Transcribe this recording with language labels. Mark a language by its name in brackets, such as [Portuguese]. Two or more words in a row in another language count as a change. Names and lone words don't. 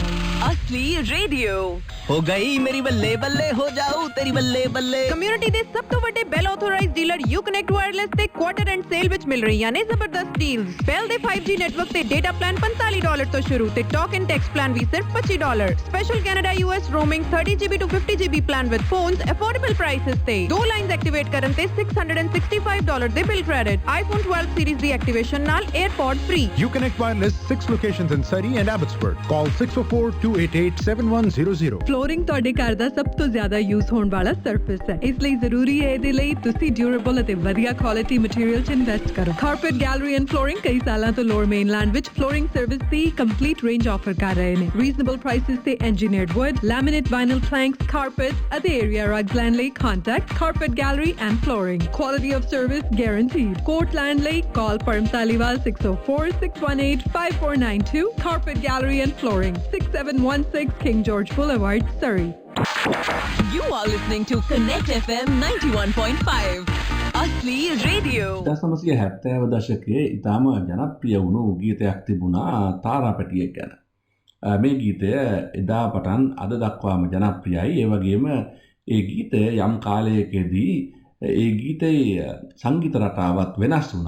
[Hindi] असली रेडियो [Punjabi] ਹੋ ਗਈ ਮੇਰੀ ਬੱਲੇ ਬੱਲੇ ਹੋ ਜਾਊਂ ਤੇਰੀ ਬੱਲੇ ਬੱਲੇ ਕਮਿਊਨਿਟੀ ਦੇ ਸਭ ਤੋਂ ਵੱਡੇ ਬੈਲ [English] authorized dealer [Punjabi] ਯੂਕਨੈਕਟ ਵਾਇਰਲੈਸ ਤੇ [English] quarter end sale [Punjabi] ਵਿੱਚ ਮਿਲ ਰਹੀਆਂ ਨੇ ਜ਼ਬਰਦਸਤ ਡੀਲਸ। ਬੈਲ ਦੇ 5G ਨੈਟਵਰਕ ਤੇ [English] data plan [Punjabi] $45 ਤੋਂ ਸ਼ੁਰੂ ਤੇ [English] talk and text plan [Punjabi] ਵੀ ਸਿਰਫ $25। [English] special Canada US roaming 30GB to 50GB plan with phones affordable prices [Punjabi] ਤੇ 2 [English] lines activate [Punjabi] ਕਰਨ ਤੇ $665 ਦੇ [English] bill credit. [Punjabi] iPhone 12 series ਦੀ ਐਕਟੀਵੇਸ਼ਨ ਨਾਲ AirPods free। [English] Uconnect Wireless 6 locations in Surrey and Abbotsford. Call 604-288-7100. [Punjabi] ਫਲੋਰਿੰਗ ਤੁਹਾਡੇ ਘਰ ਦਾ ਸਭ ਤੋਂ ਜ਼ਿਆਦਾ ਯੂਜ਼ ਹੋਣ ਵਾਲਾ ਸਰਫੇਸ ਹੈ, ਇਸ ਲਈ ਜ਼ਰੂਰੀ ਹੈ ਇਹਦੇ ਲਈ ਤੁਸੀਂ ਡਿਊਰੇਬਲ ਅਤੇ ਵਧੀਆ [English] quality material [Punjabi] 'ਚ ਇਨਵੈਸਟ ਕਰੋ। ਕਾਰਪੇਟ ਗੈਲਰੀ ਐਂਡ ਫਲੋਰਿੰਗ ਕਈ ਸਾਲਾਂ ਤੋਂ ਲੋਅਰ ਮੇਨਲੈਂਡ ਵਿੱਚ [English] flooring service [Punjabi] ਦੀ [English] complete range offer [Punjabi] ਕਰ ਰਹੇ ਨੇ। [English] reasonable prices ਤੇ engineered wood, laminate vinyl planks, carpets ਅਤੇ area rugs [Punjabi] ਲੈਣ ਲਈ [English] contact Carpet Gallery and Flooring. Quality of service guaranteed. Court [Punjabi] ਲੈਣ ਲਈ [English] call Param Taliwal 604-618-5492. Carpet Gallery and Flooring, 6716 King George Boulevard, Surrey. You are listening to Connect FM 91.5. [Hindi] असली रेडियो [Sinhala] 1970 දශකයේ ඉතාම ජනප්‍රිය වුණු ගීතයක් තිබුණා තාරා පැටියෙක් ගැන. මේ ගීතය එදා පටන් අද දක්වාම ජනප්‍රියයි. ඒ වගේම ඒ ගීතය යම් කාලයකදී ඒ ගීතයේ සංගීත රටාවත් වෙනස් වුණා.